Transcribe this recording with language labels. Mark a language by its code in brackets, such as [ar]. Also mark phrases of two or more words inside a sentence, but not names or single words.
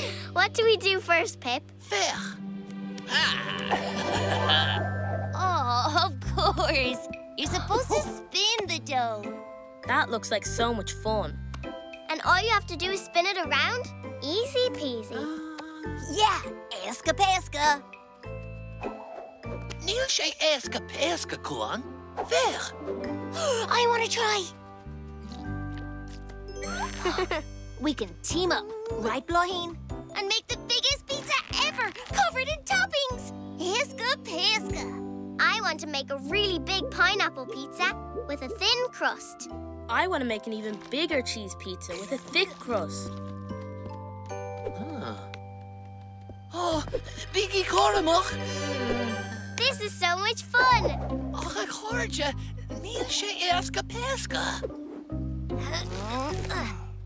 [en] What do we do first, Pip? [ga] Fech. [en] Oh, of course. You're supposed to spin the dough. That looks like so much fun. And all you have to do is spin it around? Easy peasy. Yeah, [ga] éasca pesca. Níl sé éasca pesca, Cuán. Fech. [en] I want to try. We can team up, right, Bláithín? And make the biggest pizza ever, covered in toppings. [ga] Éasca pesca. [en] I want to make a really big pineapple pizza with a thin crust. I want to make an even bigger cheese pizza with a thick crust. Oh, Biggie Cormac. This is so much fun. [ga] Och, ag háirde, níl sé éasca pesca.